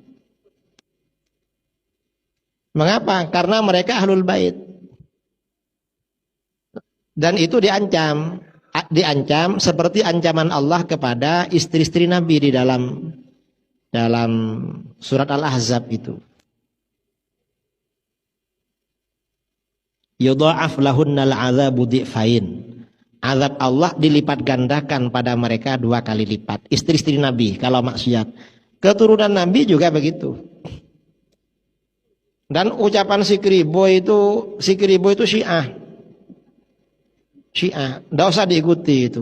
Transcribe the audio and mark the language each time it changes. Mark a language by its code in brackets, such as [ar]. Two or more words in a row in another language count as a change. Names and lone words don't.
[id] Mengapa? Karena mereka [ar] أهل البيت. [id] Dan itu diancam seperti ancaman Allah kepada istri-istri Nabi di dalam surat Al-Ahzab itu. [ar] يضاعف لهن العذاب ضعفين. [id] Azab Allah dilipat gandakan pada mereka 2 kali lipat. Istri-istri Nabi kalau maksiat. Keturunan Nabi juga begitu. Dan ucapan Sikribo itu Syiah. Tidak usah diikuti itu.